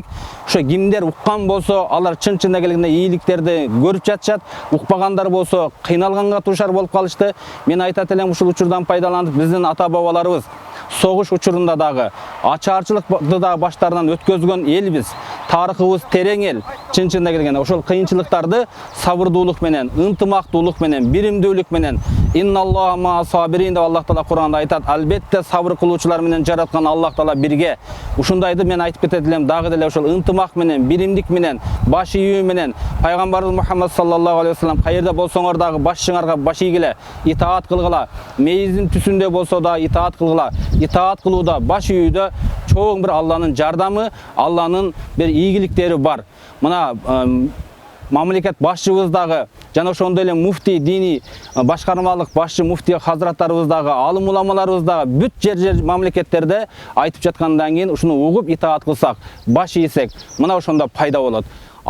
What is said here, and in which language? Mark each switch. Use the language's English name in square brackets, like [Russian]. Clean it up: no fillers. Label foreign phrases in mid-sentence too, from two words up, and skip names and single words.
[Kyrgyz] Ошо кимдер уккан болсо, алар чын-чынында келгенде ийгиликтерди көрүп жатышат, укпагандар болсо кыйналганга туушар болуп калышты. Мен айтат элем ушул учурдан пайдаланып биздин ата-бабаларыбыз согуш учурунда дагы ачаарчылыкты да баштарынан өткөзгөн элбиз. Тарыхыбыз терең эл. Чын-чынында келгенде ошол кыйынчылыктарды сабырдуулук менен, ынтымактуулук менен, биримдүүлүк менен [Arabic] إن الله مع الصابرين [Kyrgyz] деп Аллах Таала Куранда айтат. Албетте сабыр кылуучулар менен жараткан Аллах Таала бирге. Ушундайды мен айтып кетет элем, дагы деле ошол ынтымак менен, биримдик менен, баш ийүү менен пайгамбарыбыз Мухаммад [Arabic] صلى الله عليه وسلم [Kyrgyz] каерде болсоңор дагы башыңарга баш ийгиле, итаат кылгыла. Мейиздин түсүндө болсо да итаат кылгыла. Итаат кылууда, баш ийүүдө чоң бир Алланын жардамы, Алланын бир ийгиликтери бар. Мына мамлекет башчыбыз дагы жана ошондой эле муфтий дини башкармалык башчы муфтий хазраттарыбыз дагы, алым уламаларыбыз дагы бүт жер мамлекеттерде айтып жаткандан кийин ушуну угуп итаат кылсак, баш ийсек, мына ошондо пайда болот.